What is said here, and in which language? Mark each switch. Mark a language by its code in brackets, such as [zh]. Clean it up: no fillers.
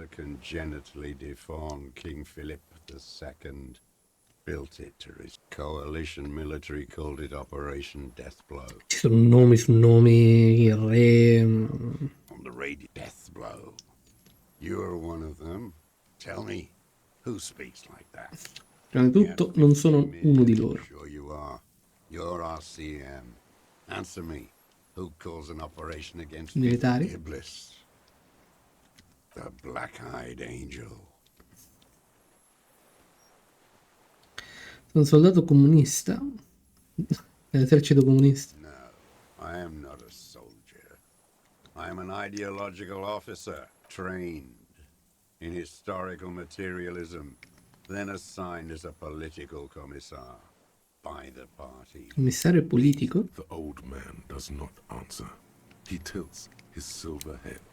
[en] The congenitally deformed King Philip II built it to his coalition military called it Operation Deathblow. [it] Ci sono nomi su nomi, il re. [en] On the radio, Deathblow. You're one of them. Tell me, who speaks like that? [it] Prima di tutto, non sono uno di loro. [en] Sure you are. You're RCM. Answer me. Who calls an operation against [it] Militari? [en] Iblis? The Black-Eyed Angel. [it] Sono un soldato comunista. Dell'esercito comunista. [en] No, I am not a soldier. I am an ideological officer, trained in historical materialism. then assigned as a political commissar by the party. [it] Commissario politico? [en] The old man does not answer. He tilts his silver head.